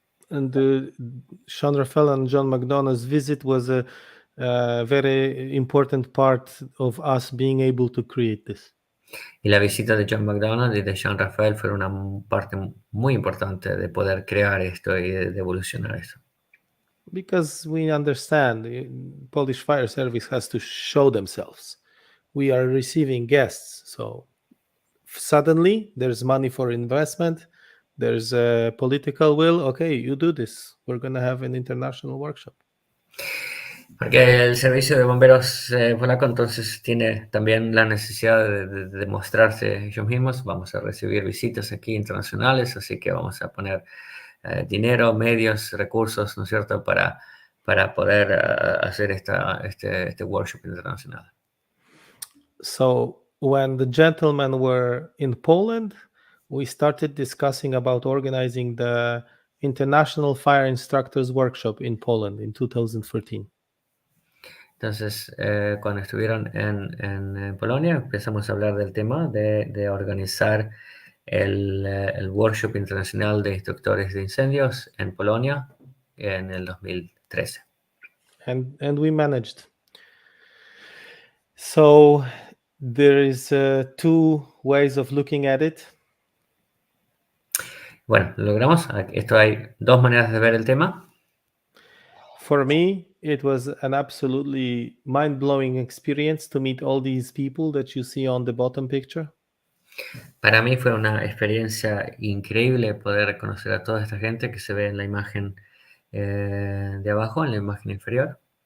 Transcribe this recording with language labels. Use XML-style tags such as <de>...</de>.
<en>And Sean Raphael and John McDonough's visit was a very important part of us being able to create this.</en> <es>Y la visita de John McDonough y de Sean Raphael fue una parte muy importante de poder crear esto y de evolucionar esto.</es> <en>Because we understand Polish Fire Service has to show themselves. We are receiving guests, so suddenly there's money for investment, there's a political will. Okay, you do this. We're going to have an international workshop.</en> <es>Porque el Servicio de Bomberos Polaco entonces tiene también la necesidad de demostrarse ellos mismos. Vamos a recibir visitas aquí internacionales, así que vamos a poner dinero, medios, recursos, ¿no es cierto?, para poder hacer este workshop internacional.</es> <en>So when the gentlemen were in Poland, we started discussing about organizing the International Fire Instructors Workshop in Poland in 2014.</en> <es>Entonces, cuando estuvieron en Polonia, empezamos a hablar del tema de organizar el workshop internacional de instructores de incendios en Polonia en el 2013.</es> <en>And we managed. So there is two ways of looking at it.</en> <es>Bueno, lo logramos. Esto hay dos maneras de ver el tema.</es> <en>For me, it was an absolutely mind-blowing experience to meet all these people that you see on the bottom picture.</en> <es>Para mí fue una experiencia increíble poder conocer a toda esta gente que se ve en la imagen de abajo, en la imagen inferior.</es>